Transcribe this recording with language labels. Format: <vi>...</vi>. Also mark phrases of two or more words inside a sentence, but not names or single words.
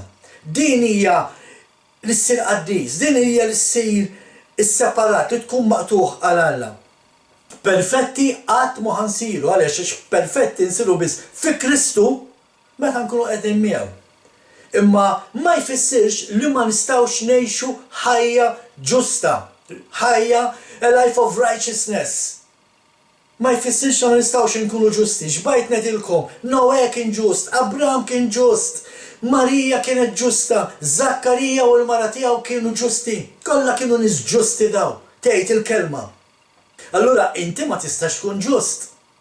<mt>Din hija l-issir qaddis, din hija l-issir is-separat li tkun maqtuħ għal Alla. Perfetti qatt ma ħansiru għaliex perfetti nsiru biss fi Kristu meta nkunu qegħdin miegħu. Imma ma jfissirx li ma nistgħux ngħixu ħajja ġusta, ħajja</mt> <en>a life of righteousness.</en> <mt>Ma jfissirx ma nistgħux inkunu ġusti. Xbajt ngħidilkom, Noè kien ġust, Abraham kien ġust, Marija kienet ġusta, Zakkarija u l-mara tiegħu kienu ġusti. Kollha kienu nies ġusti daw, tgħid il-kelma. Allura inti ma tistax tkun ġust.</mt>